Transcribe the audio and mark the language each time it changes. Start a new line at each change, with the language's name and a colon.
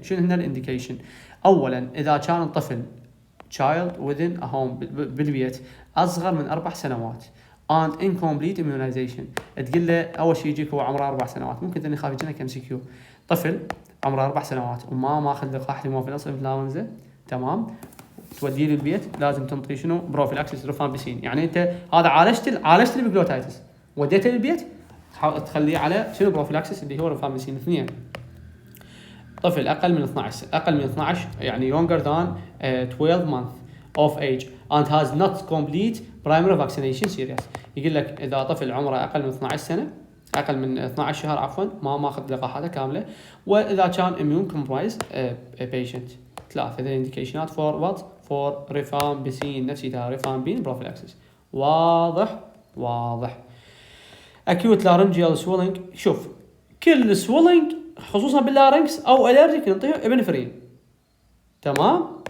Arabic: شنو هنا الانديكيشن؟ اولا اذا كان الطفل
English: child within a home
Arabic: بالبيت اصغر من 4 سنوات
English: and incomplete immunization،
Arabic: تقول له اول شيء يجيك هو عمره 4 سنوات، ممكن اني خاف يجينا MCQ طفل عمره 4 سنوات وما ماخذ لقاح هيموفيلس انفلونزا، تمام، توديه للبيت لازم تنطي شنو؟ بروفيلاكسيس ريفامبيسين. يعني انت هذا عالجت الابيجلوتايتس وديته للبيت تخليه على شنو؟ بروفيلاكسيس اللي هو ريفامبيسين 2. طفل اقل من 12 يعني
English: younger than 12 months of age and has not complete primary vaccination series.
Arabic: يقول لك اذا طفل عمره اقل من 12 سنه، اقل من 12 شهر عفوا، ما ماخذ لقاحاته كامله، واذا كان
English: immune compromised patient.
Arabic: 3 ذي الانديكيشنات
English: For what? For rifampicin,
Arabic: نفسيتها ريفامبين بروفيلاكسيس. واضح.
English: acute laryngeal swelling،
Arabic: شوف كل swelling خصوصا باللارنكس او الرجيك نعطيه ابنفرين. تمام.